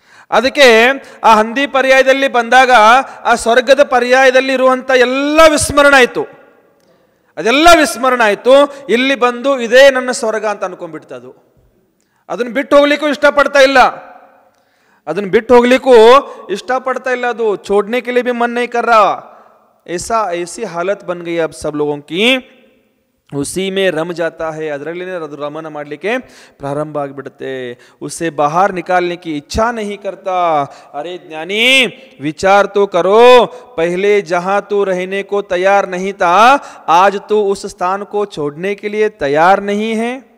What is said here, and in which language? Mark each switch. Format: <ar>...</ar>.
<kn>ಅದಕ್ಕೆ ಆ ಹಂದಿ ಪರ್ಯಾಯದಲ್ಲಿ ಬಂದಾಗ ಆ ಸ್ವರ್ಗದ ಪರ್ಯಾಯದಲ್ಲಿ ಇರುವಂಥ ಎಲ್ಲ ವಿಸ್ಮರಣ ಆಯಿತು. ಅದೆಲ್ಲ ವಿಸ್ಮರಣ ಆಯಿತು. ಇಲ್ಲಿ ಬಂದು ಇದೇ ನನ್ನ ಸ್ವರ್ಗ ಅಂತ ಅನ್ಕೊಂಡ್ಬಿಡ್ತದು. ಅದನ್ನು ಬಿಟ್ಟು ಹೋಗ್ಲಿಕ್ಕೂ ಇಷ್ಟಪಡ್ತಾ ಇಲ್ಲ, ಅದನ್ನು ಬಿಟ್ಟು ಹೋಗ್ಲಿಕ್ಕೂ इष्टपड़ता ಇಲ್ಲ. ಅದು</kn> <hi>छोड़ने के लिए भी मन नहीं कर रहा. ऐसी हालत बन गई अब सब लोगों की, उसी में रम जाता है.</hi> <kn>ಅದರಲ್ಲಿ ಅದು ರಮಣ ಮಾಡಲಿಕ್ಕೆ ಪ್ರಾರಂಭ ಆಗಿಬಿಡುತ್ತೆ.</kn> <hi>उसे बाहर निकालने की इच्छा नहीं करता. अरे ज्ञानी, विचार तो करो, पहले जहां तू रहने को तैयार नहीं था, आज तू उस स्थान को छोड़ने के लिए तैयार नहीं है.</hi>